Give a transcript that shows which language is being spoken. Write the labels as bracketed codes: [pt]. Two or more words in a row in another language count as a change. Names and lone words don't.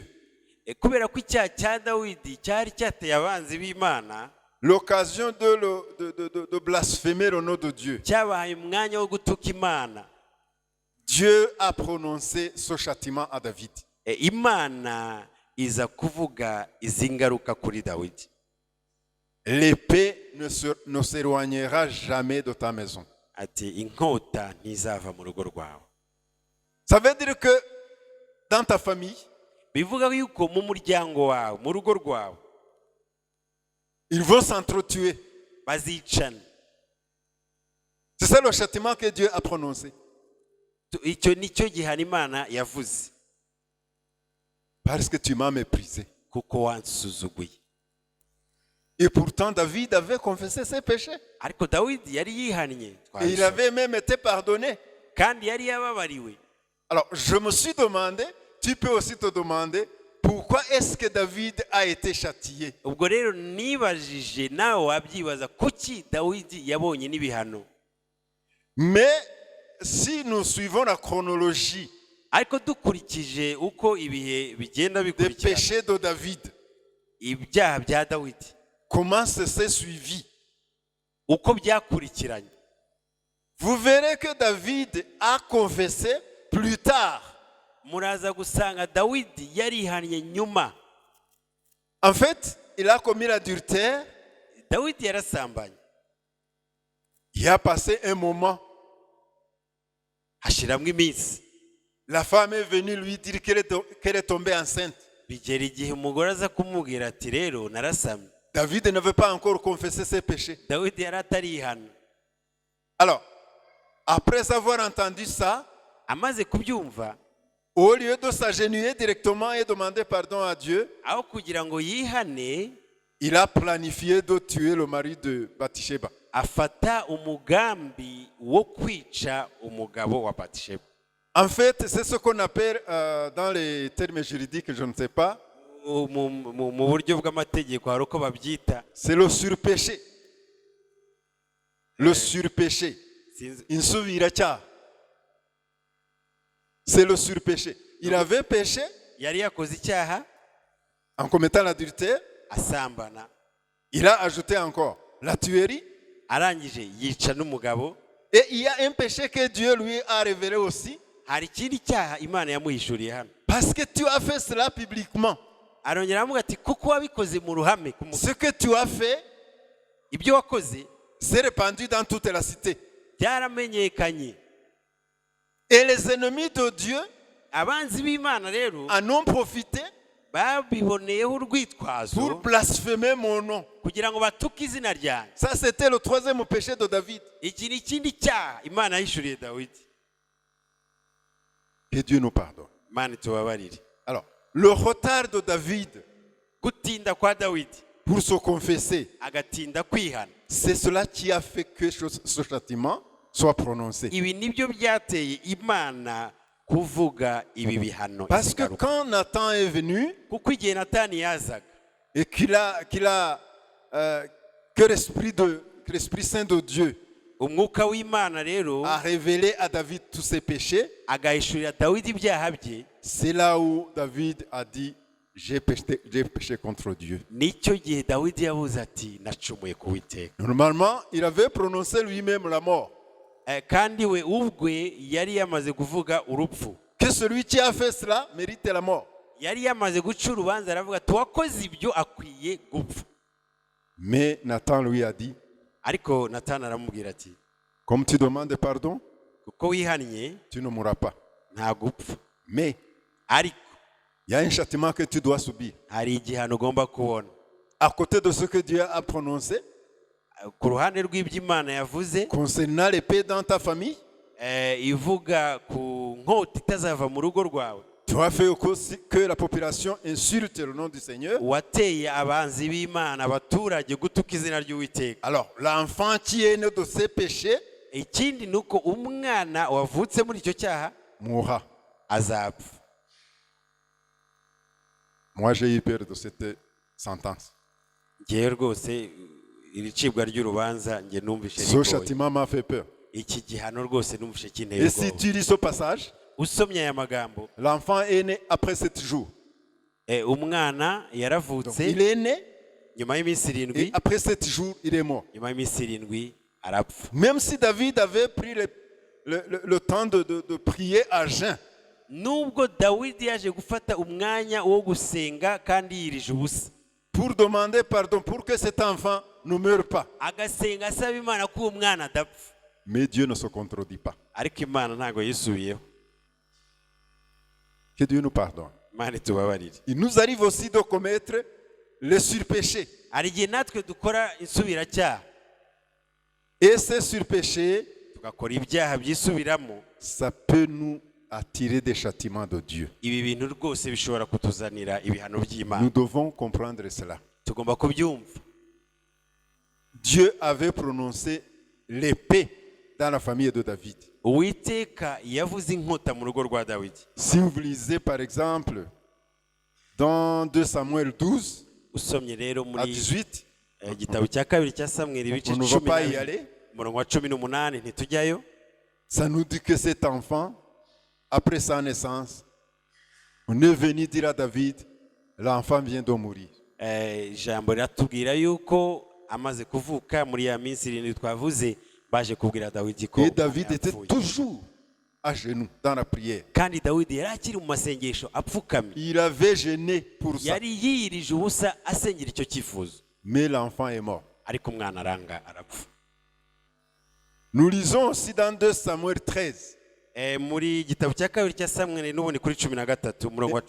[rw] Kubera ko icyaha cya Dawidi cyari cyateye abanzi b'Imana, [fr] l'occasion de blasphémer le nom de Dieu, [rw] cyabahaye umwanya wo gutuka Imana, [fr] Dieu a prononcé ce châtiment à David. [rw] Imana iza kuvuga izi ngaruka kuri Dawidi. [fr] L'épée ne s'éloignera jamais de ta maison. [rw] Ati inkota ntizava mu rugo rwawe. [fr] Ça veut dire que dans ta famille, [rw] Bivuga yuko mu muryango wawe, mu rugo rwawe, [fr] ils vont s'entretuer. [rw] bazicana. [fr] C'est ça le châtiment que Dieu a prononcé. [rw] Icyo nicyo gihana Imana yavuze, [fr] Parce que tu m'as méprisé. [rw] kuko wansuzuguye. [fr] Et pourtant, David avait confessé ses péchés. [rw] Ariko Dawidi yari yihannye, [fr] Et il avait même été pardonné. [rw] kandi yari yababariwe. [fr] Alors, je me suis demandé, tu peux aussi te demander, pourquoi est-ce que David a été châtié? [rw] Ubwo rero nibajije, nawe wabyibaza, kuki Dawidi yabonye n'ibihano. [fr] Mais si nous suivons la chronologie [rw] Ariko dukurikije uko ibihe bigenda [fr] des [rw] bikurikirana, [fr] péchés de David, [rw] ibyaha bya Dawidi [fr] comment ça s'est suivi? [rw] uko byakurikiranye, [fr] Vous verrez que David a confessé plus tard. [rw] muraza gusanga Dawidi yarihannye nyuma. [fr] En fait, il a commis l'adultère. [rw] Dawidi yarasambanye, [fr] Il a passé un moment. [rw] hashiramwo iminsi, [fr] La femme est venue lui dire qu'elle est tombée enceinte. [rw] bigera igihe umugore aza kumubwira ati rero narasamye. [fr] David n'avait pas encore confessé ses péchés. [rw] Dawidi yari atarihana. [fr] Alors, après avoir entendu ça, [rw] Amaze kubyumva, [fr] au lieu de s'agenouiller directement et demander pardon à Dieu, [rw] aho kugira ngo yihane, [fr] il a planifié de tuer le mari de Bathsheba. [rw] afata umugambi wo kwica umugabo wa Batisheba. [fr] En fait, c'est ce qu'on appelle, dans les termes juridiques, je ne sais pas, [rw] Mu buryo bw'amategeko hari uko babyita, [fr] c'est le surpéché. Le surpéché. [rw] sinzi- Insubiracyaha. [fr] C'est le surpéché. Il avait péché [rw] yari yakoze icyaha [fr] en commettant l'adultère. [rw] asambana, [fr] Il a ajouté encore la tuerie. [rw] arangije yica n'umugabo. [fr] Et il y a un péché que Dieu lui a révélé aussi. [rw] Hari ikindi cyaha Imana yamuhishuriye hano. [fr] Parce que tu as fait cela publiquement. [rw] Arongera aramubwira ati kuko wabikoze mu ruhame ku [fr] Ce que tu as fait, [rw] ibyo wakoze [fr] c'est répandu dans toute la cité. [rw] byaramenyekanye, [fr] Et les ennemis de Dieu [rw] abanzi b'Imana rero [fr] en ont profité [rw] babiboneyeho urwitwazo [fr] pour blasphémer mon nom. [rw] kugira ngo batuke izina ryanjye. [fr] Ça, c'était le troisième péché de David. [rw] Iki ni ikindi cyaha Imana yishuriye Dawidi. [fr] Que Dieu nous pardonne. [rw] Imana itubabarire. [fr] Alors, le retard de David [rw] Gutinda kwa Dawidi [fr] pour se confesser, [rw] agatinda kwihana, [fr] c'est cela qui a fait que ce châtiment soit prononcé. [rw] ibi nibyo byateye Imana kuvuga ibi bihano. [fr] Parce que quand Nathan est venu [rw] kuko igihe Natani yazaga [fr] et que l'Esprit Saint de Dieu [rw] umwuka w'Imana rero [fr] a révélé à David tous ses péchés, [rw] agahishurira Dawidi ibyaha bye, [fr] c'est là où David a dit j'ai péché contre Dieu. [rw] nicyo gihe Dawidi yavuze ati nacumuye ku Uwiteka. [fr] Normalement, il avait prononcé lui-même la mort. [rw] Kandi we ubwe yari yamaze kuvuga urupfu. [fr] Que celui qui a fait cela mérite la mort. [rw] Yari yamaze guca urubanza aravuga ati uwakoze ibyo akwiye gupfa. [fr] Mais Nathan lui a dit, [rw] Ariko Natani aramubwira ati [fr] comme tu demandes pardon, [rw] kuko wihannye [fr] tu ne mourras pas. [rw] nta gupfa. [fr] Mais [rw] Ariko [fr] il y a un châtiment que tu dois subir. [rw] hari igihano ugomba kubona. [fr] À côté de ce que Dieu a prononcé [rw] Ku ruhande rw'iby'Imana yavuze [fr] concernant l'épée dans ta famille, [rw] ivuga ku nkota itazava mu rugo rwawe, [fr] tu as fait aussi que la population insulte le nom du Seigneur. [rw] wateye abanzi b'Imana abaturage gutuka izina ry'Uwiteka. [fr] Alors, l'enfant qui est né de ses péchés [rw] Ikindi ni uko umwana wavutse muri icyo cyaha [fr] mourra. [rw] azapfa. [fr] Moi, j'ai eu peur de cette sentence. [rw] Ngewe rwose iri cibwa ry'urubanza nge numvishe [fr] Ce [rw] rigoye. [fr] châtiment m'a fait peur. [rw] Iki gihano rwose numvishe kinteye [fr] Et si [rw] ubwoba. [fr] tu lis ce passage, [rw] Usomye aya magambo, [fr] l'enfant est né après 7 jours. [rw] umwana [fr] Donc, [rw] yaravutse [fr] il est né [rw] nyuma y'iminsi [fr] et [rw] 7, [fr] après 7 jours, il est mort. [rw] nyuma y'iminsi 7 arapfa. [fr] Même si David avait pris le temps de prier à jeun, [rw] Nubwo Dawidi yaje gufata umwanya wo gusenga kandi yirije ubusa, [fr] pour demander pardon, pour que cet enfant ne meure pas. [rw] agasenga asaba Imana ko uwo mwana adapfa, [fr] Mais Dieu ne se contredit pas. [rw] ariko Imana ntago yisubiyeho. [fr] Que Dieu nous pardonne. [rw] Imana itubabarire. [fr] Il nous arrive aussi de commettre les surpéchés. [rw] Hari igihe natwe dukora insubiracyaha, [fr] Et ces surpéchés, [rw] tugakora ibyaha byisubiramo. [fr] ça peut nous attirer des châtiments de Dieu. [rw] Ibi bintu rwose bishobora kutuzanira ibihano by'Imana. [fr] Nous devons comprendre cela. [rw] Tugomba kubyumva. [fr] Dieu avait prononcé l'épée dans la famille de David. [rw] Uwiteka yavuze inkota mu rugo rwa Dawidi. [fr] Si vous lisez par exemple dans 2 Samuel 12 [rw] Usomye rero [fr] à [rw] muri [fr] 18, [rw] igitabo cya kabiri cya Samweli ibice [fr] on ne va pas y [rw] 10 [fr] aller. [rw] umurongo wa 18 ntitujyayo. [fr] Ça nous dit que cet enfant, après sa naissance, on est venu dire à David, l'enfant vient de mourir. [rw] Ijambo riratubwira yuko amaze kuvuka muri ya minsi 7 twavuze baje kubwira Dawidi ko [fr] Et David était [rw] yapfuye. [fr] toujours à genoux dans la prière. [rw] Kandi Dawidi yari akiri mu masengesho apfukamye, [fr] Il avait gêné pour ça. [rw] yari yiyirije ubusa asengera icyo cyifuzo, [fr] Mais l'enfant est mort. [rw] ariko umwana aranga arapfa. [fr] Nous lisons aussi dans 2 Samuel 13. [rw] Muri igitabo cya kabiri cya Samweli n'ubundi kuri 13 umurongo wa